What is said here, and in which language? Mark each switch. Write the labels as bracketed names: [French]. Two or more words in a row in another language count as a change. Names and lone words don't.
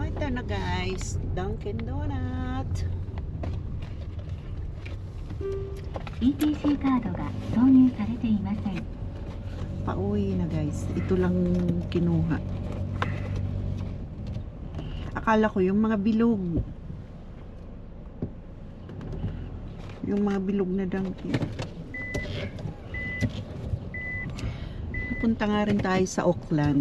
[Filipino] na guys, Dunkin Donut. [Japanese] ETC カードが導入されていません。 [Filipino] Pauwi na guys. Ito lang kinuha. Akala ko yung mga bilog. Yung mga bilog na Dunkin. Punta nga rin tayo sa Auckland.